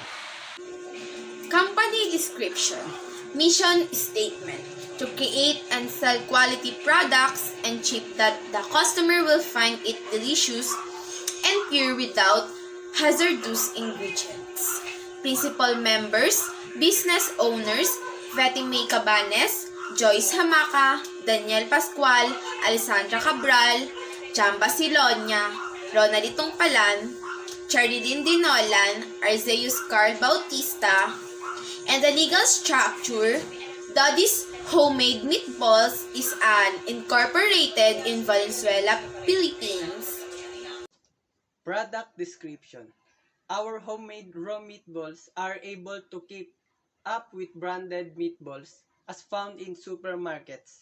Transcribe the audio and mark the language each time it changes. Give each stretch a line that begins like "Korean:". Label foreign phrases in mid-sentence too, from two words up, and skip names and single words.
English: Company description. Mission statement. To create and sell quality products and cheap that the customer will find it delicious and pure without hazardous ingredients. Principal members, business owners, Vetime Cabanes, Joyce Hamaka, Daniel Pascual, Alessandra Cabral, Jam Basilonia, Ronald Tungpalan, Charilyn Dinolan, Arzeus Carl Bautista, and the legal structure. Dodi's Homemade Meatballs is an incorporated in Valenzuela, Philippines. Product description. Our homemade raw meatballs are able to keep up with branded meatballs as found in supermarkets.